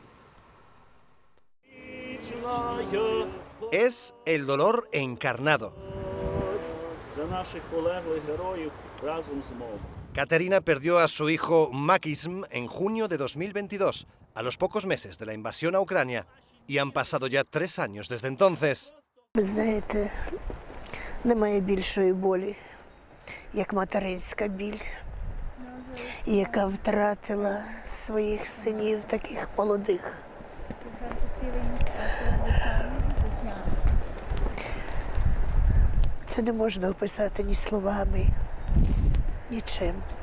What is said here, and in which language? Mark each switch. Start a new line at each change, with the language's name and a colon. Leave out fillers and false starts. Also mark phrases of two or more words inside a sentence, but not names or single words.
Spanish: Es el dolor encarnado. Katerina perdió a su hijo Maksim en junio de 2022, a los pocos meses de la invasión a Ucrania, y han pasado ya 3 años desde entonces.
Ukrainian: Ви знаєте, немає більшої болі, як материнська біль, яка втратила своїх синів таких молодих. Це не можна описати ні словами, нічим.